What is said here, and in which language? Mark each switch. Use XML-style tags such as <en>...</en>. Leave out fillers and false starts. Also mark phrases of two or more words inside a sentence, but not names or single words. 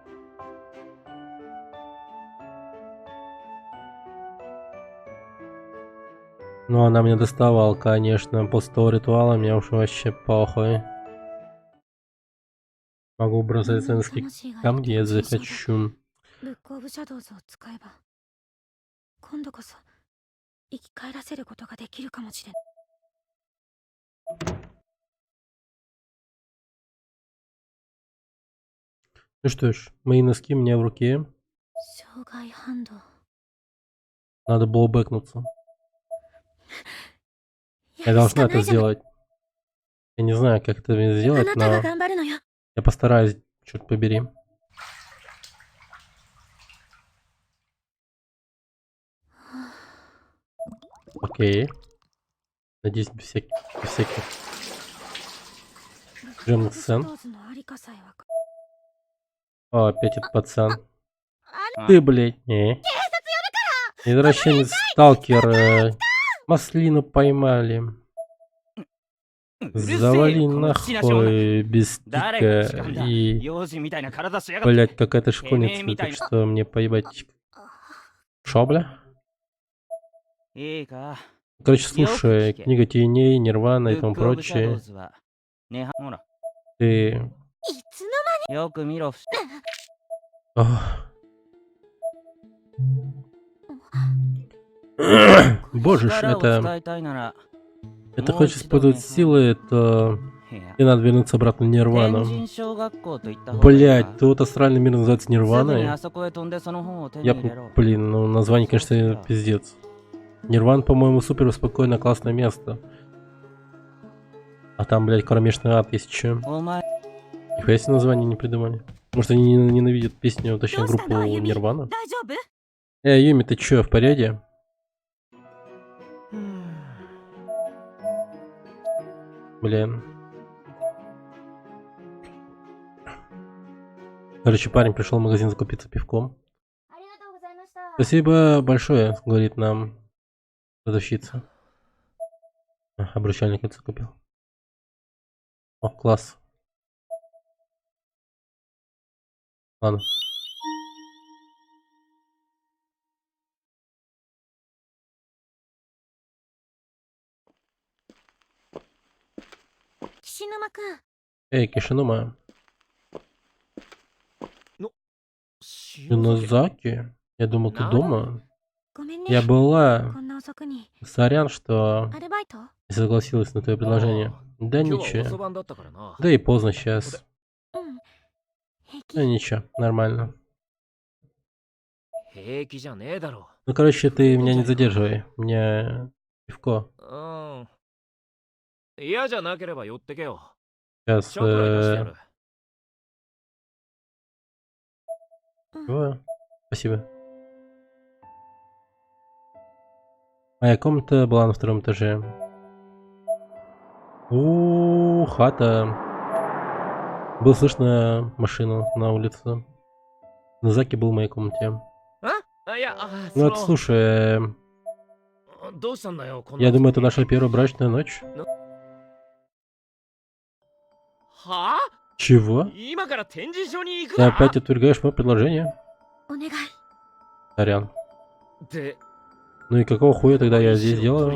<ru>Ну, она меня доставала, конечно. После того ритуала мне уж вообще похуй. Могу бросать носки там, где я захочу.</ru> <ja>ブックオブシャドウズを使えば今度こそ生き返らせることができるかもしれない</ja> <ru>Ну что ж, мои носки у меня в руке.</ru> <ja>障害反動</ja> <ru>Надо было бэкнуться. Я должна это сделать. Я не знаю, как это</ru> <ja>あ</ja> <ru>сделать,</ru> <ja>なたが</ja> <ru>но</ru> <ja>頑張るのよ</ja> <ru>я постараюсь, черт побери. Окей. Надеюсь, без всяких</ru> <ja>ブックオブ</ja> <ru>жирных</ru> <ja>シャ</ja> <ru>сцен.</ru> <ja>ドウズのありかさえわか</ja> <ru>О, опять этот пацан. Ты, блядь, не. Извращенец, сталкер. Маслину поймали. Завали нахуй без тика и,</ru> <ja>幼児みたいな体しやがって。</ja> <ru>блядь, какая-то школьница, так что мне поебать. Шо, бля?</ru> <ja>いいか。</ja> <ru>Короче, слушай, книга теней, Нирвана и</ru> <ja>ブ</ja> <ru>тому</ru> <ja>ックオブシャドウ</ja> <ru>прочее.</ru> <ja>ズはね、ほら、</ja> <ru>Ты...</ru> <ja>いつのよく見ろ。</ja> <ru>Ох. Боже ж,</ru> <ja>力を</ja> <ru>это...</ru> <ja>使いたいなら、</ja> <ru>Это хочешь использовать силы, то...</ru> <ja>いや</ja> <ru>Тебе надо вернуться обратно в</ru> <ja>天</ja> <ru>Нирвану.</ru> <ja>神小学校と言った方がいい</ja> <ru>Блять,</ru> <ja>か</ja> <ru>тут астральный мир называется</ru> <ja>すぐに</ja> <ru>Нирваной.</ru> <ja>あそこへ飛んでその本を手に</ja> <ru>Я,</ru> <ja>入れろ。</ja> <ru>блин, ну название, конечно, пиздец. Нирван, по-моему, супер спокойное, классное место. А там, блядь, кромешный ад, если чё.</ru> <ja>お前、</ja> <ru>Нихуя себе название не придумали. Может, они ненавидят песню, точнее,</ru> <ja>どうした</ja> <ru>группу</ru> <ja>のあゆみ</ja> <ru>Нирвана?</ru> <ja>大丈夫</ja> <ru>Юми, ты чё, в порядке? Блин. Короче, парень пришел в магазин закупиться пивком.</ru> <ja>ありがとうございました</ja> <ru>Спасибо большое, говорит нам продавщица. Обручальное кольцо купил. О, класс. Ладно. Кишинума-кун, Эй, Кишинума.</ru> <ja>塩酒</ja> <ru>Юнозаки? Я думал, ты дома.</ru> <ja>ごめんね</ja> <ru>Я была.</ru> <ja>こんな遅くに</ja> <ru>Сорян, что</ru> <ja>アルバイト</ja> <ru>не согласилась на твое предложение. Да</ru> <ja>今日は遅</ja> <ru>ничего.</ru> <ja>番だったからな。</ja> <ru>Да и поздно сейчас.</ru> <ja>うん平気</ja> <ru>Да ничего, нормально.</ru> <ja>平気じゃねえだろ。</ja> <ru>Ну, короче, ты меня не задерживай. Мне пивко.</ru> <ja>うん。嫌じゃなければ寄ってけよ。</ja> <ru>Сейчас.</ru> <ja>ちょっと出してやる。</ja> <ru>Чего? Спасибо. Моя комната была на втором этаже. Хата. Было слышно машину на улице. Назаки был в моей комнате.</ru> <ja>あ、いや、</ja> <ru>Ну вот, слушай,</ru> <ja>どうしたんだよ、こんな</ja> <ru>я думаю, это наша первая брачная ночь.</ru> <ja>はあ</ja> <ru>Чего?</ru> <ja>今から展示場に行く</ja> <ru>Ты</ru> <ja>な</ja> <ru>опять отвергаешь мое предложение?</ru> <ja>お願い</ja> <ru>Сорян.</ru> <ja>で、</ja> <ru>Ну и какого хуя тогда я здесь делаю?</ru>